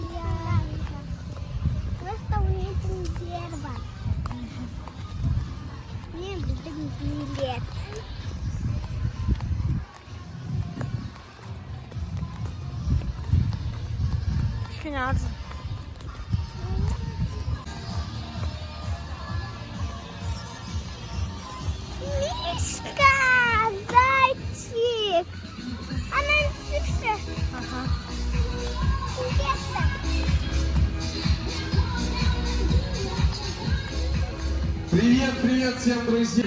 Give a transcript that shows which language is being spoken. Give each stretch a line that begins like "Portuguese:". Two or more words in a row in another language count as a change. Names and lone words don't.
Kazakh: Просто ойнайтын жер бар. Мен біздің билет. Кішкене арзан.
Russian: Мишка, зайчик. Она слышит. Ага. Интересно. Привет, привет всем, друзья!